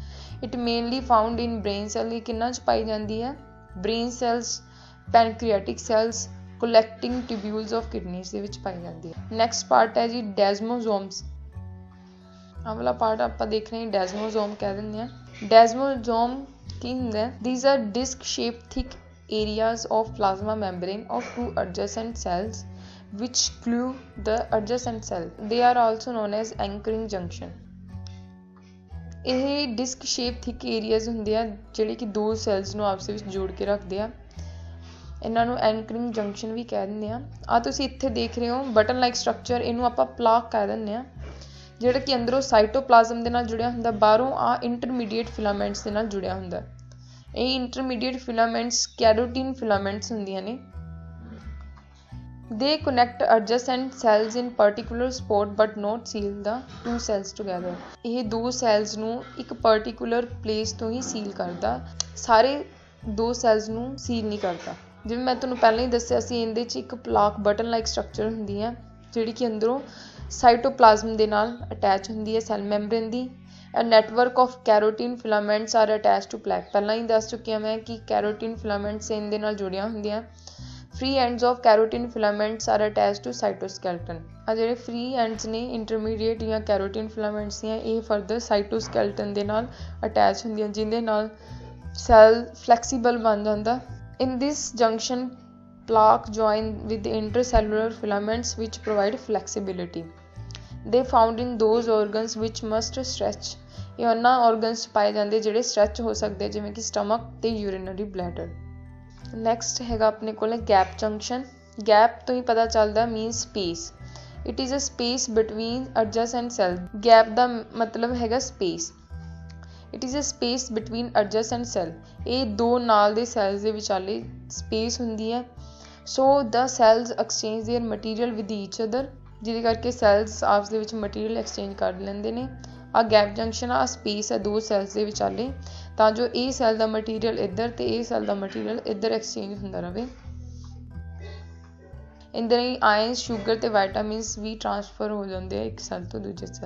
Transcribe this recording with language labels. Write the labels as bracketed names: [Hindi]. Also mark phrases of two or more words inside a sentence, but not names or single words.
[English] It mainly found in brain cell. [Punjabi] ਇਹ ਕਿੰਨਾਂ 'ਚ ਪਾਈ ਜਾਂਦੀ ਹੈ? [English] Brain cells, pancreatic cells, collecting tubules of kidneys [Punjabi] ਦੇ ਵਿੱਚ ਪਾਈ ਜਾਂਦੀ ਹੈ। [English] next part [Punjabi] ਹੈ ਜੀ ਡੈਸਮੋਜ਼ੋਮਸ। ਆਹ ਵਾਲਾ ਪਾਰਟ ਆਪਾਂ ਦੇਖ ਰਹੇ ਹਾਂ ਡੈਸਮੋਜ਼ੋਮ ਕਹਿ ਦਿੰਦੇ ਹਾਂ। ਡੈਸਮੋਜ਼ੋਮ ਕੀ ਹੁੰਦਾ ਹੈ? [English] These are disc-shaped thick areas of plasma membrane of two adjacent cells which glue the adjacent cell. They are also known as anchoring junction. [Punjabi] ਇਹ [English] disc shape thick areas [Punjabi] ਹੁੰਦੇ ਆ ਜਿਹੜੇ ਕਿ ਦੋ ਸੈਲਸ ਨੂੰ ਆਪਸ ਵਿੱਚ ਜੋੜ ਕੇ ਰੱਖਦੇ ਆ। ਇਹਨਾਂ ਨੂੰ [English] anchoring junction [Punjabi] ਵੀ ਕਹਿ ਦਿੰਦੇ ਆ। ਆ ਤੁਸੀਂ ਇੱਥੇ ਦੇਖ ਰਹੇ ਹੋ [English] button like structure, [Punjabi] ਇਹਨੂੰ ਆਪਾਂ ਪਲਾਕ ਕਹਿ ਦਿੰਦੇ ਆ, ਜਿਹੜਾ ਕਿ ਅੰਦਰੋਂ ਸਾਈਟੋਪਲਾਜ਼ਮ ਦੇ ਨਾਲ ਜੁੜਿਆ ਹੁੰਦਾ, ਬਾਹਰੋਂ ਆ [English] intermediate filaments [Punjabi] ਦੇ ਨਾਲ ਜੁੜਿਆ ਹੁੰਦਾ। ਇਹ [English] intermediate filaments keratin filaments [Punjabi] ਹੁੰਦੀਆਂ ਨੇ। [English] They connect adjacent cells in particular spot but not seal the two cells together. [Punjabi] ਇਹ ਦੋ ਸੈਲਸ ਨੂੰ ਇੱਕ [English] particular place [Punjabi] ਤੋਂ ਹੀ ਸੀਲ ਕਰਦਾ, ਸਾਰੇ ਦੋ ਸੈਲਸ ਨੂੰ ਸੀਲ ਨਹੀਂ ਕਰਦਾ। ਜਿਵੇਂ ਮੈਂ ਤੁਹਾਨੂੰ ਪਹਿਲਾਂ ਹੀ ਦੱਸਿਆ ਸੀ, ਇਹਦੇ 'ਚ ਇੱਕ [English] plaque button like structure [Punjabi] ਹੁੰਦੀ ਹੈ ਜਿਹੜੀ ਕਿ ਅੰਦਰੋਂ ਸਾਈਟੋਪਲਾਜ਼ਮ ਦੇ ਨਾਲ ਅਟੈਚ ਹੁੰਦੀ ਹੈ [English] cell membrane [Punjabi] ਦੀ। [English] A network of keratin filaments are attached to plaque. [Punjabi] ਪਹਿਲਾਂ ਹੀ ਦੱਸ ਚੁੱਕੀ ਹਾਂ ਮੈਂ ਕਿ [English] keratin filaments [Punjabi] ਇਹਦੇ ਨਾਲ ਜੁੜੀਆਂ ਹੁੰਦੀਆਂ। [English] Free ends of keratin filaments are attached to cytoskeleton. [Punjabi] ਆ ਜਿਹੜੇ [English] free ends [Punjabi] ਨੇ intermediate ਜਾਂ [English] keratin filaments [Punjabi] ਦੀਆਂ, ਇਹ [English] further cytoskeleton [Punjabi] ਦੇ ਨਾਲ attach ਹੁੰਦੀਆਂ, ਜਿਹਦੇ ਨਾਲ [English] cell flexible [Punjabi] ਬਣ ਜਾਂਦਾ। [English] In this junction, plaque join with the intercellular filaments which provide flexibility. They found in those organs which must stretch. [Punjabi] ਇਹ ਉਹਨਾਂ organs 'ਚ ਪਾਏ ਜਾਂਦੇ ਜਿਹੜੇ stretch ਹੋ ਸਕਦੇ, ਜਿਵੇਂ ਕਿ stomach ਤੇ [English] urinary bladder. [Punjabi] Next ਹੈਗਾ ਆਪਣੇ ਕੋਲ [English] gap junction. [Punjabi] Gap ਤੋਂ ਹੀ ਪਤਾ ਚੱਲਦਾ [English] means space. It is a space between adjacent cells. [Punjabi] Gap ਦਾ ਮਤਲਬ ਹੈਗਾ space. [English] It is a space between adjacent cell. [Punjabi] ਇਹ ਦੋ ਨਾਲ ਦੇ cells ਦੇ ਵਿਚਾਲੇ space ਹੁੰਦੀ ਹੈ। [English] So the cells exchange their material with each other. [Punjabi] ਜਿਹਦੇ ਕਰਕੇ ਸੈਲਸ ਆਪਸ ਦੇ ਵਿੱਚ [English] material exchange [Punjabi] ਕਰ ਲੈਂਦੇ ਨੇ। ਆ [English] gap junction [Punjabi] ਆ ਸਪੇਸ ਹੈ ਦੋ ਸੈਲਸ ਦੇ ਵਿਚਾਲੇ, ਤਾਂ ਜੋ ਇਹ ਸੈੱਲ ਦਾ ਮਟੀਰੀਅਲ ਇੱਧਰ ਤੇ ਇਹ ਸੈੱਲ ਦਾ ਮਟੀਰੀਅਲ ਇੱਧਰ ਐਕਸਚੇਂਜ ਹੁੰਦਾ ਰਹੇ। ਇਹਦੇ ਲਈ [English] ions, sugar [Punjabi] ਤੇ ਵਿਟਾਮਿਨਸ ਵੀ ਟ੍ਰਾਂਸਫਰ ਹੋ ਜਾਂਦੇ ਆ ਇੱਕ ਸੈੱਲ ਤੋਂ ਦੂਜੇ ਸੈੱਲ।